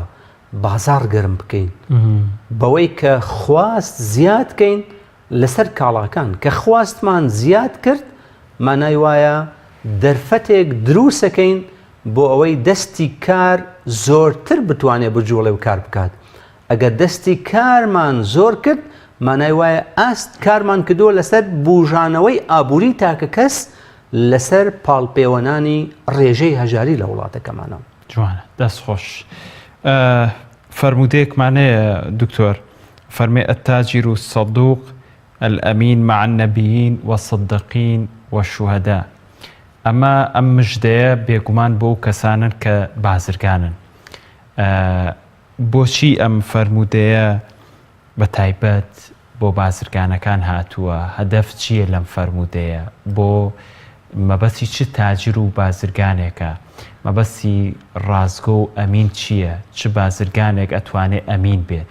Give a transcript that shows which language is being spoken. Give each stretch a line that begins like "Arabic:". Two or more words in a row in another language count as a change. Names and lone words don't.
Central Kurdish: بازار گەرم بکەین بەوەی کە خواست زیادکەین لەسەر کاڵاکان کە خواستمان زیاد کرد مانای وایە دەرفەتێک دروستەکەین بۆ ئەوەی دەستی کار زۆرتر بتوانێت بجوڵێ و کار بکات ئەگەر دەستی کارمان زۆر کرد مانای وایە ئاست کارمان کردووە لەسەر بوژانەوەی ئابووری تاکە کەس لەسەر پاڵپێوەنانی ڕێژەی هەژاری لە وڵاتەکەمانە جوانە دەست خۆش فرمودەیەکمانەیە دکتۆر فەرمێ
Arabic: التاجر الصدوق الأمين مع النبيين والصديقين والشهداء
Central Kurdish: ئەمە ئەم مژدەیە بێگومان بۆ کەسانن کە بازرگانن بۆچی ئەم فەرمودەیە بە تایبەت بۆ بازرگانەکان هاتووە هەدەف چییە لەم فەرمودەیە بۆ مەبەستی چ تاجر و بازرگانێکە مەبەستی ڕازگۆ و ئەمین چییە چ بازرگانێک ئەتوانێت ئەمین بێت